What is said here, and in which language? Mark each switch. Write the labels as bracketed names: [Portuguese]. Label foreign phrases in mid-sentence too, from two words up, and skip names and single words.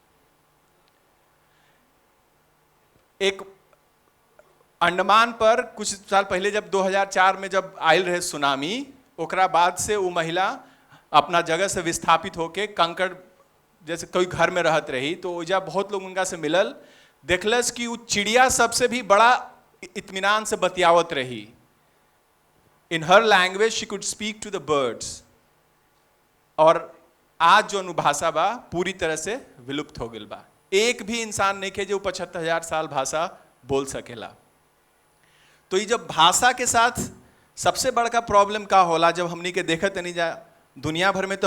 [Bhojpuri] एक अंडमान पर कुछ साल पहले जब 2004 में जब आयल रहे सुनामी, ओकरा बाद से वो महिला अपना जगह से विस्थापित होके कंकड़ जैसे कोई घर में रहत रही। तो ओजा बहुत लोग उनका से मिलल, देखलस कि वो चिड़िया सबसे भी बड़ा इत्मीनान से बतियावत रही। [English] in her language she could speak to the birds. [Bhojpuri] और आज जो भाषा बा पूरी तरह से विलुप्त हो गई बा। एक भी इंसान नहीं के जो 75,000 साल भाषा बोल सकेला। तो ये जब भाषा के साथ सबसे बड़का प्रॉब्लम का होला, जब हमनी के देखत नहीं जा दुनिया भर में तो